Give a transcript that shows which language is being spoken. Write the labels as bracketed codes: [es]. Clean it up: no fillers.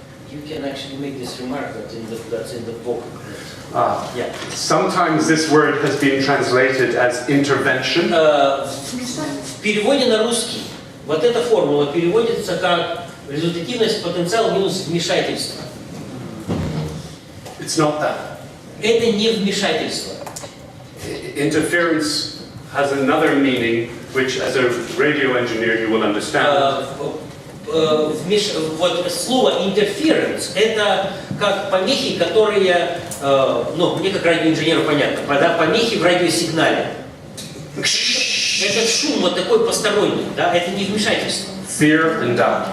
[en] You can actually make this remark that's in the book. Yeah. Sometimes this word has been translated as intervention. [ru] В переводе на русский вот эта формула переводится как результативность, потенциал минус вмешательство. [en] It's not that. [ru] Это не вмешательство. [en] Interference has another meaning, which as a radio engineer you will understand. [ru] Вот слово interference это как помехи, которые, мне как радиоинженеру понятно, помехи в радиосигнале. Это шум вот такой посторонний, да, это не вмешательство. [en] Fear and doubt.